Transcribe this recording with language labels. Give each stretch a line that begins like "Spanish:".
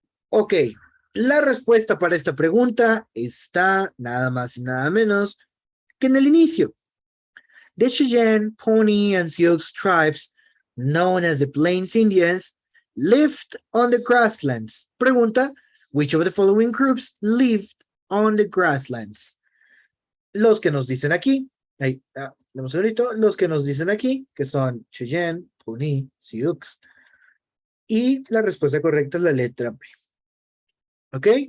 Spanish: Ok, la respuesta para esta pregunta está nada más y nada menos que en el inicio.
English: The Cheyenne, Pony, and Sioux tribes, known as the Plains Indians, lived on the grasslands. Pregunta, which of the following groups lived on the grasslands?
Spanish: Los que nos dicen aquí, los que nos dicen aquí, que son Cheyenne, Pony, Sioux, y la respuesta correcta es la letra B. ¿Ok?